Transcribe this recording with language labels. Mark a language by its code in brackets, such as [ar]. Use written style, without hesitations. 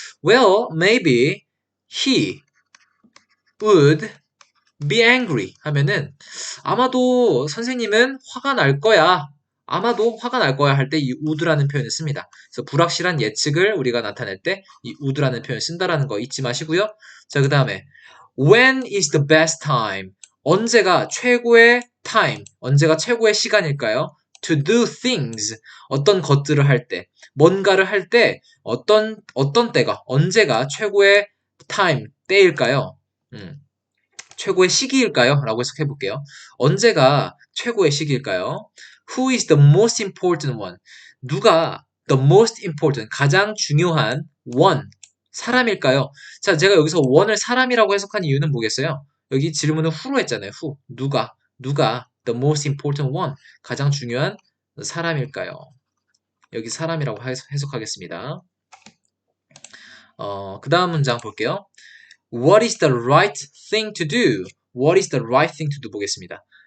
[en] Well, maybe he would be angry [ko] 하면은 아마도 선생님은 화가 날 거야. 아마도 화가 날 거야 할 때 이 would라는 표현을 씁니다. 그래서 불확실한 예측을 우리가 나타낼 때 이 would라는 표현을 쓴다라는 거 잊지 마시고요. 자, 그 다음에 [en] when is the best time? [ko] 언제가 최고의 time? 언제가 최고의 시간일까요? [en] To do things. [ko] 어떤 것들을 할 때, 뭔가를 할 때 어떤 때가 언제가 최고의 time 때일까요? 최고의 시기일까요? 라고 해석해 볼게요. 언제가 최고의 시기일까요? [en] Who is the most important one? [ko] 누가 the most important, 가장 중요한 one, 사람일까요? 자, 제가 여기서 one을 사람이라고 해석한 이유는 뭐겠어요? 여기 질문은 who로 했잖아요. who, 누가 the most important one, 가장 중요한 사람일까요? 여기 사람이라고 해석하겠습니다. 그 다음 문장 볼게요. [en] What is the right thing to do? What is the right thing to do [ko] 보겠습니다.